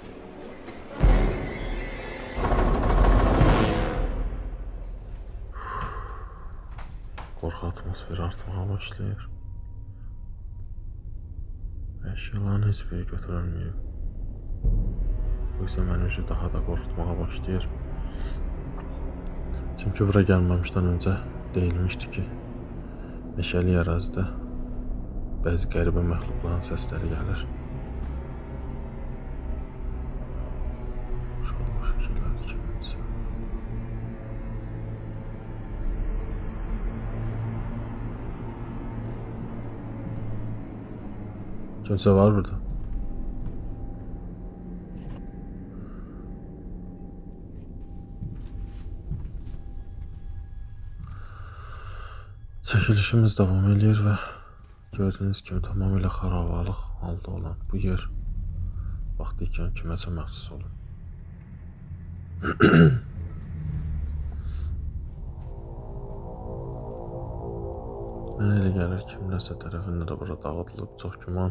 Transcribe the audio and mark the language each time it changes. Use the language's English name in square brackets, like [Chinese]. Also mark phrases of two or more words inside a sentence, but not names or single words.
[Azerbaijani] Korku atmosferi artmaya başlayır. [Turkish] Eşyaların hiçbiri götürülmüyor. [Azerbaijani] Bu ise məni daha da korkutmaya başlayır. Çünkü [Turkish] buraya gelmemişten önce [Azerbaijani] deyilmişdi ki, meşəli ərazidə bəzi qəribə məxluqların səsləri gəlir. [Turkish] Kimse var burada. Çekilişimiz devam ediyor ve gördüğünüz gibi [Azerbaijani] tamamıyla xarabalıq halda olan bu yer vaxtiykən kiməsə məxsus olur. Mənə elə gəlir kimlərsə tərəfindən də bura dağıdılıb, çox güman.